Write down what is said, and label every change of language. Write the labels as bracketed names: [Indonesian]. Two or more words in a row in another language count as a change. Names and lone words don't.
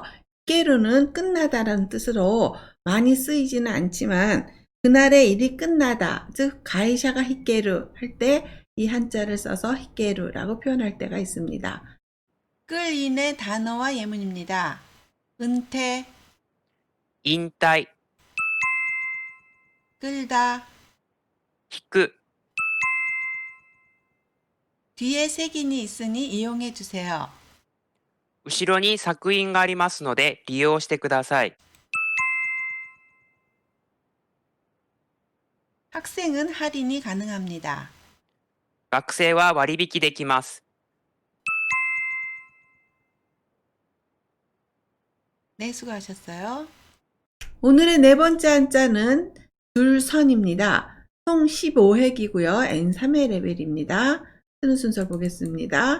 [Korean] 히케루는 끝나다라는 뜻으로 많이 쓰이지는 않지만 그날의 일이 끝나다, 즉 가이샤가 히케루 할 때 이 한자를 써서 히케루라고 표현할 때가 있습니다. 끌인의 단어와 예문입니다. 은퇴, [Japanese] 引退、 [Korean] 끌다, [Japanese] 引く、 [Korean] 뒤에 색인이 있으니 이용해 주세요. [Japanese] 後ろに作品がありますので利用してください。 [Korean] 학생은 할인이 가능합니다. [Japanese] 学生は割引できます。 [Korean] 네, 수고하셨어요. 오늘의 네 번째 한자는 줄선입니다. 총 15획이고요. N3의 레벨입니다. 쓰는 순서 보겠습니다.